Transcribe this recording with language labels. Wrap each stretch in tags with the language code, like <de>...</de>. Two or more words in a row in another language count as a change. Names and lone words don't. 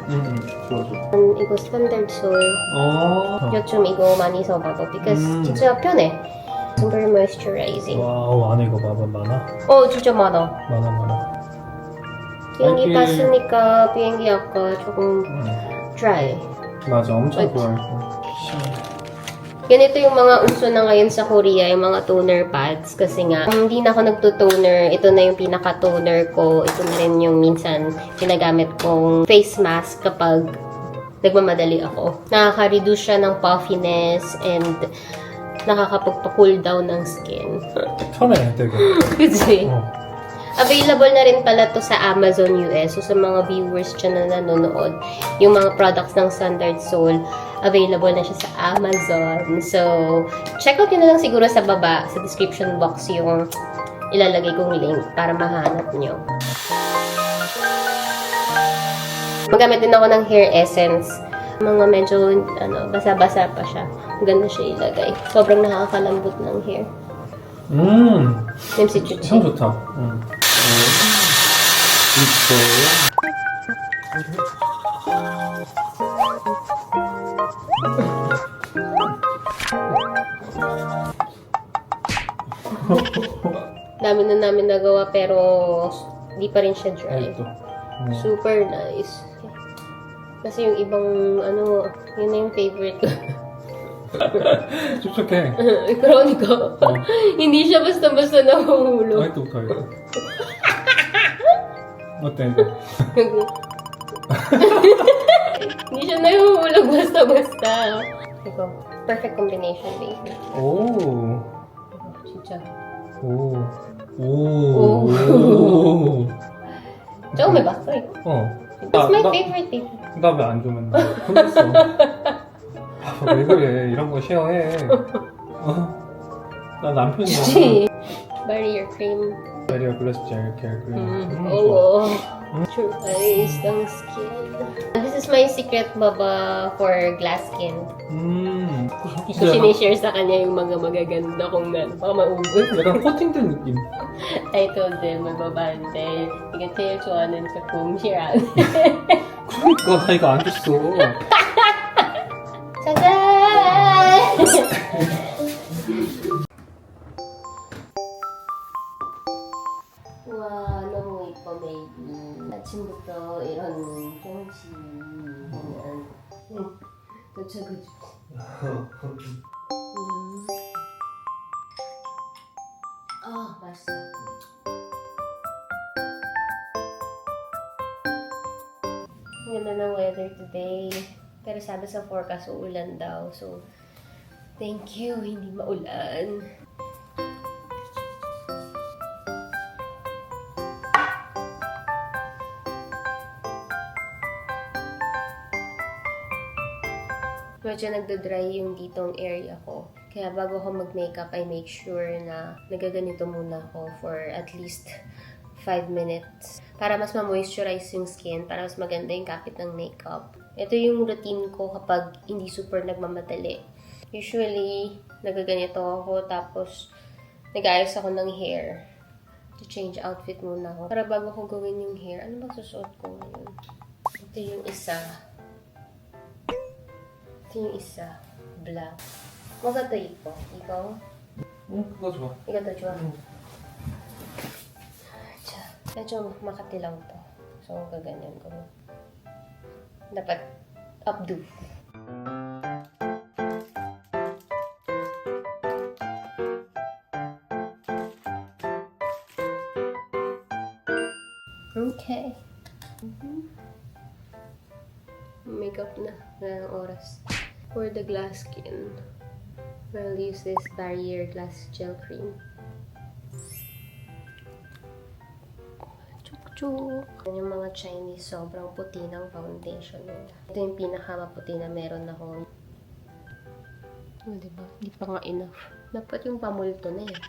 <ko>좋아. 이거 스탠다드 솔. 어. 요즘 이거 많이 써봐봐. Because 진짜 편해.</ko> <en>Super moisturizing.</en> <ko>와우, 안에 이거 봐봐, 많아. 진짜 많아. 많아. 비행기 이렇게- 탔으니까 비행기 아까 조금 dry. 맞아, 엄청 맞지? 좋아해.</ko> <tl>Ganito yung mga uso na ngayon sa Korea, yung mga</tl> <en>toner pads.</en> <tl>Kasi nga, kung hindi na ako nagto-toner, ito na yung pinaka-toner ko. Ito na rin yung minsan ginagamit kong face mask kapag nagmamadali ako. Nakaka-reduce siya ng puffiness and nakakapagpa-</tl> <en>cool down</en> <tl>ng skin.</tl> <ko>편해 되게.</ko> <tl>Kasi,</tl> <ko>어.</ko> <tl>available na rin pala to sa Amazon US. So, sa mga viewers dyan na nanonood, yung mga products ng Standard Soul, available na siya sa Amazon. So,</tl> <en>check out</en> <tl>nyo na lang siguro sa baba, sa</tl> <en>description box,</en> <tl>yung ilalagay kong link para mahanap nyo. Magamit din ako ng hair essence. Mga medyo, basa-basa pa siya. Ganda siya ilagay. Sobrang nakakalambot ng hair.</tl> <ko>냄새 좋지? 향 좋다. 이거.</ko> <tl>Dami na namin nagawa pero di pa rin siya dry.</tl> <ko>또.</ko> <en>Super nice.</en> <tl>Kasi yung ibang yun na yung favorite ko.</tl> <ko>촉촉해. Chronico.</ko> <tl>Hindi siya basta-basta nahuhulog.</tl> <ko>아이또부터 이거. 어때 이거?</ko> <tl>Hindi siya nahuhulog basta-basta.</tl> <en>Ito, perfect combination, baby.</en> <ko>오. 진짜. 오. 오. 오. 처음 해봤어, 이거.</ko> <en>That's my favorite, baby.</en> <ko>나 왜 안 줘 맨날? 혼냈어. 왜 그래? 이런 거 쉐어해. 나 남편이야. Gee.</ko> <en>Barrier cream.</en> <ko>베리어 글래스 젤 케어 크림.</ko> <tl>Oo. True eyes ng skin.</tl> <en>This is my secret, baba, for glass skin. So,</en> <tl>sinishare sa kanya yung mga magaganda kong baka maubos.</tl> <ko>약간 코팅된 느낌.</ko> <en>I told them, magbabante.</en> <ko>이게 제일 좋아하는 제품이라. 그러니까 나 이거 안 줬어. 짜잔! 와, 너무 이뻐, 베이비. 아침부터 이런 경치 보면 도착해주고. 아, 맛있어.</ko> <tl>Ang ganda ng</tl> <en>weather today.</en> <tl>Pero sabi sa forecast, uulan daw.</tl> <en>So, thank you.</en> <tl>Hindi maulan. Medyo nagdodry yung ditong area ko. Kaya bago ako mag-makeup,</tl> <en>I make sure</en> <tl>na nagaganito muna ako</tl> <en>for at least 5 minutes.</en> <tl>Para mas ma-moisturize yung skin, para mas maganda yung kapit ng makeup. Ito yung routine ko kapag hindi super nagmamadali. Usually, nagaganito ako, tapos nag-ayos ako ng hair.</tl> <en>To change outfit</en> <tl>muna ako. Para bago ko gawin yung hair, ano ba susuot ko ngayon? Ito yung isa. Ito yung isa. Black. Maganda ito. Ikaw?</tl> <ko>그거 좋아.</ko> <tl>Ikaw to, Chua. Medyo makati lang to. So, gaganyan ko. Dapat updo. Okay. Makeup na. Wala ng oras.</tl> <en>For the glass skin, I'll use this Barrier Glass Gel Cream.</en> <tl>Yung mga Chinese, sobrang puti ng foundation nila. Ito yung pinakamaputi na meron ako. Diba? Hindi pa nga enough. Dapat yung pamulto na eh.</tl>